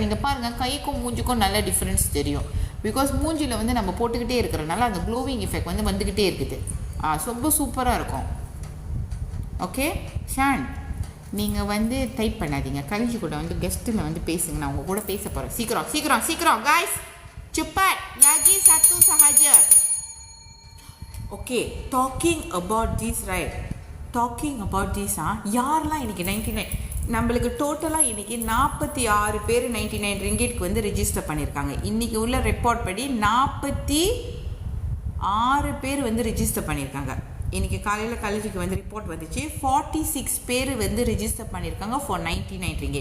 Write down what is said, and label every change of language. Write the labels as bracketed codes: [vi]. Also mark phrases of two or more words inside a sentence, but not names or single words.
[ta] நீங்கள் பாருங்கள், கைக்கும் மூஞ்சிக்கும் நல்ல டிஃப்ரென்ஸ் தெரியும். பிகாஸ் மூஞ்சியில் வந்து நம்ம போட்டுக்கிட்டே இருக்கிறனால அந்த [en] glowing effect [ta] வந்து வந்துக்கிட்டே இருக்குது. ரொம்ப சூப்பராக இருக்கும். ஓகே ஷான், நீங்கள் வந்து டைப் பண்ணாதீங்க, கலைஜி கூட வந்து கெஸ்ட்டில் வந்து பேசுங்க, நான் உங்கள் கூட பேச போகிறேன். [ms] சீக்கிரம் guys, cepat lagi satu sahaja. [en] Okay, talking about this [ta] யாரெல்லாம் இன்றைக்கி 99 நம்மளுக்கு டோட்டலாக இன்றைக்கி 46 பேர் 99 ringgitக்கு வந்து ரிஜிஸ்டர் பண்ணியிருக்காங்க. இன்றைக்கி உள்ள ரெக்கார்ட் படி 46 பேர் வந்து ரிஜிஸ்டர் பண்ணியிருக்காங்க. இன்றைக்கி காலையில் காலேஜுக்கு வந்து ரிப்போர்ட் வந்துச்சு, 46 பேர் வந்து ரிஜிஸ்டர் பண்ணியிருக்காங்க ஃபார் 99 ringgit.